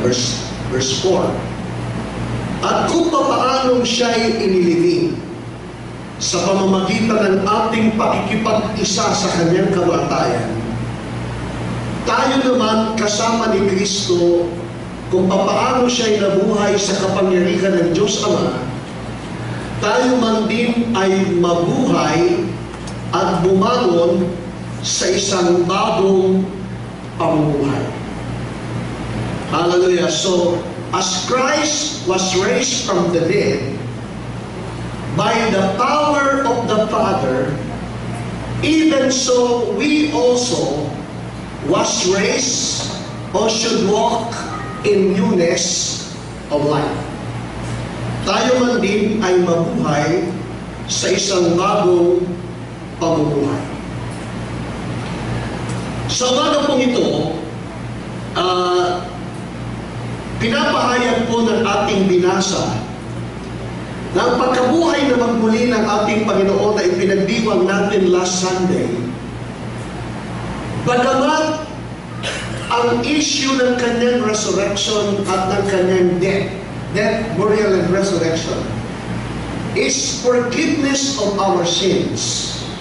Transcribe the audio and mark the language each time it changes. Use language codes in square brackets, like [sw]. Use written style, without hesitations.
[tl] Verse 4. At kung paano siya'y inilibing sa pamamagitan ng ating pakikipag-isa sa kanyang kamatayan, tayo naman kasama ni Kristo kung paano siya'y nabuhay sa kapangyarihan ng Diyos Ama, tayo man din ay mabuhay at bumangon sa isang bagong pamumuhay. Hallelujah. [en] So, as Christ was raised from the dead by the power of the Father, even so we also was raised or should walk in newness of life. [tl] Tayo man din ay mabuhay sa isang bagong pamumuhay. Sa umaga pong ito, pinapahayag po ng ating binasa na ang pagkabuhay na magmuli ng ating Panginoon na ipinagdiwang natin last Sunday, bagamat ang issue ng kanyang resurrection at ng kanyang [en] death, burial, and resurrection is forgiveness of our sins.